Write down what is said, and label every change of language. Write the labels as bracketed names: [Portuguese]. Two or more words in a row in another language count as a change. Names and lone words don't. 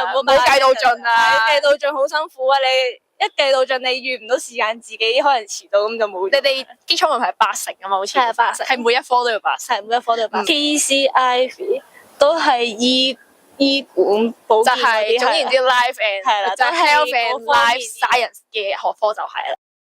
[Cantonese] 唔好計到盡啊！計到盡好辛苦啊！你一計到盡，你預唔到時間，自己可能遲到咁就冇。你哋基礎文憑係80啊嘛，好似係80，係每一科都要80，係每一科都要80。PCIV 都係醫管保健嗰啲，就係總言之 [English] life and [Cantonese] 係啦，就 [English] health and life science [Cantonese] 嘅學科就係啦。